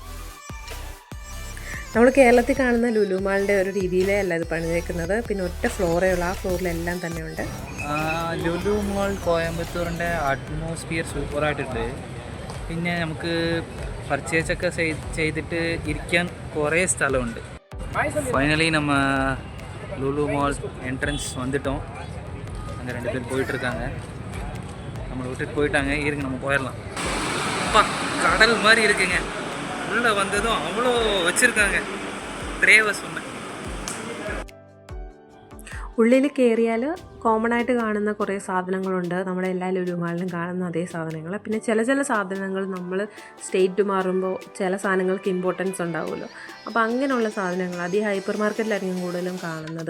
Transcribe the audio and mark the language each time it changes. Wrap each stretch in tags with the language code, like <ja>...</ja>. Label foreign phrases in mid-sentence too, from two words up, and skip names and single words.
<ml>നമ്മൾ കേരളത്തിൽ കാണുന്ന ലുലു മാളിൻ്റെ ഒരു രീതിയിലേ അല്ല ഇത് പണിതേക്കുന്നത്. പിന്നെ ഒറ്റ ഫ്ലോറേ ഉള്ളൂ, ആ ഫ്ലോറിലെല്ലാം തന്നെ ഉണ്ട്. ലുലു മാൾ കോയമ്പത്തൂരിൻ്റെ അറ്റ്മോസ്ഫിയർ സൂപ്പറായിട്ടുണ്ട്. പിന്നെ നമുക്ക് പർച്ചേസൊക്കെ ചെയ്തിട്ട് ഇരിക്കാൻ കുറേ സ്ഥലമുണ്ട്.</ml> <ta>ஃபைனலி நம்ம லுலு மால் என்ட்ரன்ஸ் வந்துட்டோம். அங்கே 2 பேர் போயிட்டுருக்காங்க. நம்மளை விட்டுட்டு போயிட்டாங்க. இருங்க, நம்ம போயிடலாம். அப்பா, கடல் மாதிரி இருக்குங்க. உள்ளே வந்ததும் அவ்வளோ வச்சுருக்காங்க. ത്രേവ சொன்னேன்.</ta> <ml>ഉള്ളിൽ കയറിയാൽ കോമൺ ആയിട്ട് കാണുന്ന കുറേ സാധനങ്ങളുണ്ട്. നമ്മുടെ എല്ലാ ലുലു മാളിലും കാണുന്ന അതേ സാധനങ്ങൾ. പിന്നെ ചില സാധനങ്ങൾ നമ്മൾ സ്റ്റേറ്റ് മാറുമ്പോൾ ചില സാധനങ്ങൾക്ക് ഇമ്പോർട്ടൻസ് ഉണ്ടാവുമല്ലോ. അപ്പോൾ അങ്ങനെയുള്ള സാധനങ്ങൾ അത് ഈ ഹൈപ്പർ മാർക്കറ്റിലായിരിക്കും കൂടുതലും കാണുന്നത്.</ml>